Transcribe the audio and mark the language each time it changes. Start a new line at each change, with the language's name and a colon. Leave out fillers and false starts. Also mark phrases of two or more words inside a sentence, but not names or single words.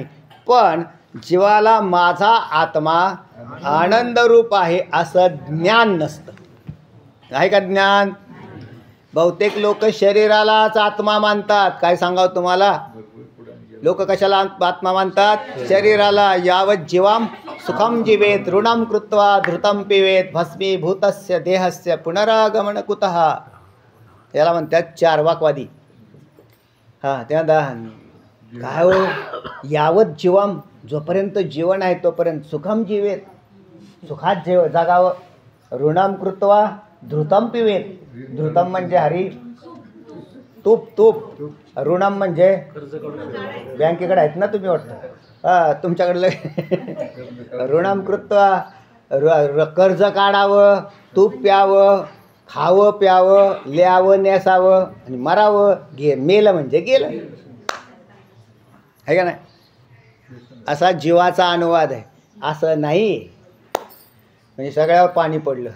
Marathi: पण जीवाला माझा आत्मा आनंद रूप आहे असं ज्ञान नसतं. आहे का ज्ञान. बहुतेक लोक शरीरालाच आत्मा मानतात. काय सांगावं तुम्हाला, लोक कशाला आत्मा मानतात, शरीराला.
Sanskrit: यावत जीवाम सुखम जीवेत ऋणम कृत्वा धृतम पिवेत भस्मीभूतस्य देहस्य पुनरागमन कुतः.
Marathi: याला म्हणतात चार्वाकवादी. हां त्या काय हो,
Sanskrit: यावत जीवम,
Marathi: जोपर्यंत जीवन आहे तोपर्यंत
Sanskrit: सुखम जीवेत,
Marathi: सुखात जगावं.
Sanskrit: ऋणम कृत्वा धृतम पिवेत,
Marathi: धृतम म्हणजे हरी तूप, ऋणम म्हणजे बँकेकडे आहेत ना तुम्ही वाटतं. हां तुमच्याकडलं
Sanskrit: ऋणम कृत्वा
Marathi: कर्ज काढावं, तूप प्यावं, खावं प्यावं, ल्यावं नेसावं आणि मरावं. मेलं म्हणजे गेलं आहे का नाही. असा जीवाचा अनुवाद आहे. असं नाही म्हणजे सगळ्यावर पाणी पडलं.